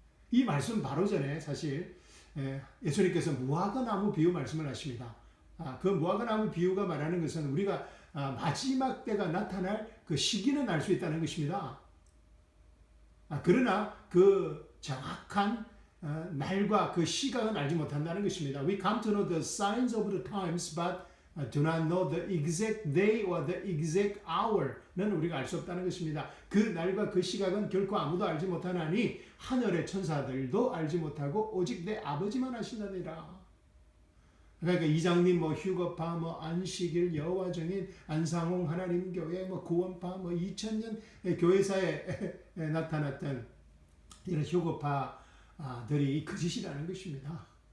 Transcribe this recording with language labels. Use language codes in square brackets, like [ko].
[ko] 이 말씀 바로 전에 사실 예수님께서 무화과 나무 비유 말씀을 하십니다. 그 무화과 나무 비유가 말하는 것은 우리가 마지막 때가 나타날 그 시기는 알 수 있다는 것입니다. 그러나 그 정확한 날과 그 시각은 알지 못한다는 것입니다. [en] We come to know the signs of the times, but do not know the exact day or the exact hour는 [ko] 우리가 알 수 없다는 것입니다. 그 날과 그 시각은 결코 아무도 알지 못하나니 하늘의 천사들도 알지 못하고 오직 내 아버지만 아시느니라. 그러니까 이장님, 휴거파, 안식일, 여호와정인, 안상홍 하나님교회, 구원파, 2000년 교회사에 나타났던 이런 휴거파들이 거짓이라는 것입니다.